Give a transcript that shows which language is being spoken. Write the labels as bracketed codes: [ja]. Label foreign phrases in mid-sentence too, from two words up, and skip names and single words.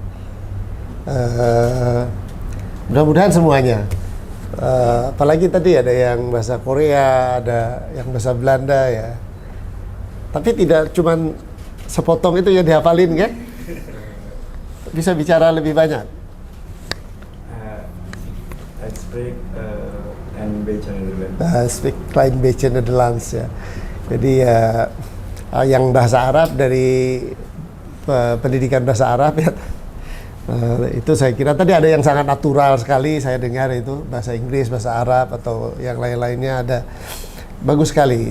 [id] Mudah-mudahan semuanya. Apalagi tadi ada yang bahasa Korea, ada yang bahasa Belanda ya. Tapi tidak cuman sepotong itu yang dihafalin kan? Bisa bicara lebih banyak. [nl] Ik spreek een beetje Nederlands. Speak klein beetje Nederlands ya. [id] Jadi yang bahasa Arab dari pendidikan bahasa Arab ya. Itu saya kira tadi ada yang sangat natural sekali saya dengar itu bahasa Inggris, bahasa Arab atau yang lain-lainnya ada bagus sekali.